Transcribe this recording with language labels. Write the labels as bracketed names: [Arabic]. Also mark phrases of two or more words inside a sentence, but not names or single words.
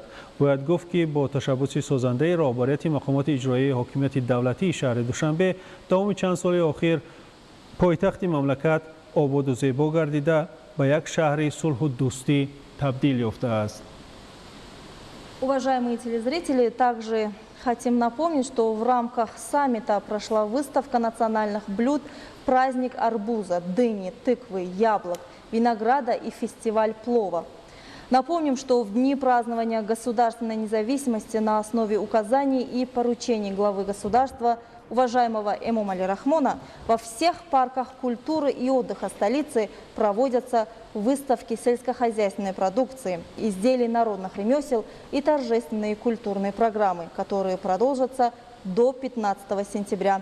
[Tajik] бояд гуфт ки бо ташаббуси созандаи раҳбарияти мақомоти иҷроияи ҳокимияти давлатии шаҳри Душанбе давоми чанд соли охир пойтахти мамлакат обод ва зебо гардида ба як шаҳри сулҳ ва дӯстӣ табдил ёфтааст. [Russian] Уважаемые телезрители, также хотим напомнить, что в рамках саммита прошла выставка национальных блюд «Праздник арбуза», дыни, тыквы, яблок, винограда и фестиваль плова. Напомним, что в дни празднования государственной независимости на основе указаний и поручений главы государства уважаемого Эмомали Рахмона во всех парках культуры и отдыха столицы проводятся выставки сельскохозяйственной продукции, изделий народных ремесел и торжественные культурные программы, которые продолжатся до 15 сентября.